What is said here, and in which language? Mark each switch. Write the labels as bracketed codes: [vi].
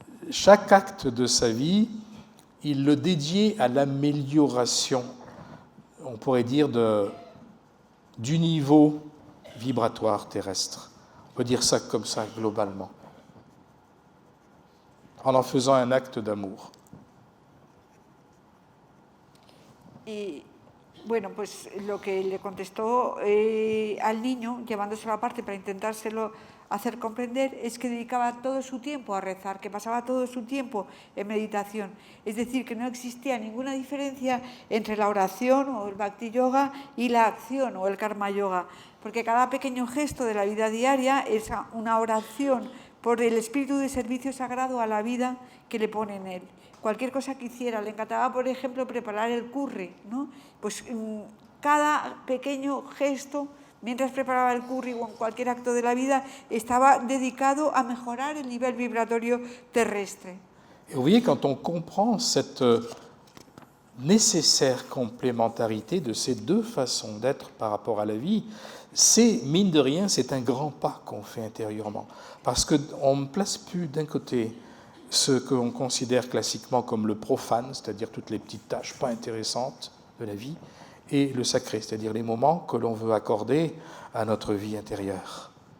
[fr] Chaque acte de sa vie, il le dédiait à l'amélioration, on pourrait dire, du niveau vibratoire terrestre. On peut dire ça comme ça globalement, en faisant un acte d'amour. [es] Y bueno, pues lo que le contestó al niño, llevándoselo aparte para intentárselo hacer comprender, es que dedicaba todo su tiempo a rezar, que pasaba todo su tiempo en meditación. Es decir, que no existía ninguna diferencia entre la oración o el bhakti yoga y la acción o el karma yoga, porque cada pequeño gesto de la vida diaria es una oración por el espíritu de servicio sagrado a la vida que le pone en él. Cualquier cosa que hiciera, le encantaba, por ejemplo, preparar el curry, ¿no? Pues cada pequeño gesto, mientras preparaba el curry o en cualquier acto de la vida, estaba dedicado a mejorar el nivel vibratorio terrestre. [fr] Et vous voyez, quand on comprend cette nécessaire complémentarité de ces deux façons d'être par rapport à la vie, c'est, mine de rien, c'est un grand pas qu'on fait intérieurement. Parce qu'on ne place plus d'un côté ce qu'on considère classiquement comme le profane, c'est-à-dire toutes les petites tâches pas intéressantes de la vie, et le sacré, c'est-à-dire les moments que l'on veut accorder à notre vie intérieure.